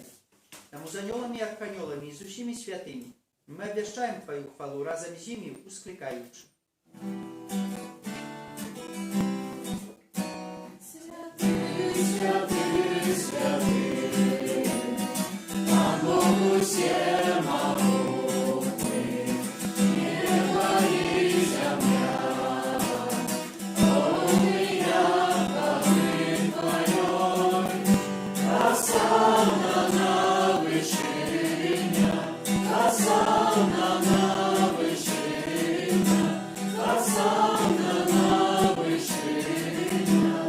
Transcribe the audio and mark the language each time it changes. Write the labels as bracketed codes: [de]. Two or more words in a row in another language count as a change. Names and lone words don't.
[be] Таму з анёламі і арханёламі і з усімі святымі мы абвяшчаем Твою хвалу разам з імі, усклікаючы. [ru] Святый, святый, Пан Бог всемогутный, небо и земля, полная хвалы Твоей, осанна на вышине, осанна на вышине, осанна на вышине.